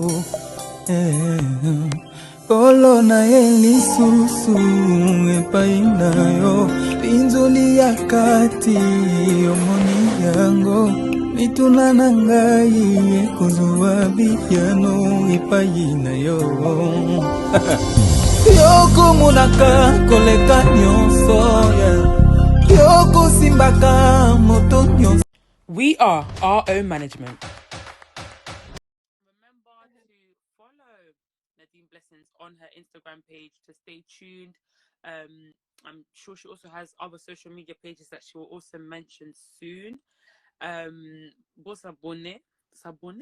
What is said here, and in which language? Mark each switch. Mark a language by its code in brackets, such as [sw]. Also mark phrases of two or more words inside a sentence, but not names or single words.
[ln] Kolo na elisusu epai na yo pinzoli ya kati omoni yango mituna na ngai ekozwa biyano epai na yo yokomonaka koleka nyonso yokosimbaka moto nyonso. [en] We are our own management. Remember to follow Nadyn Blessings on her Instagram page to stay tuned. I'm sure she also has other social media pages that she will also mention soon. What's Sabone? Sabone?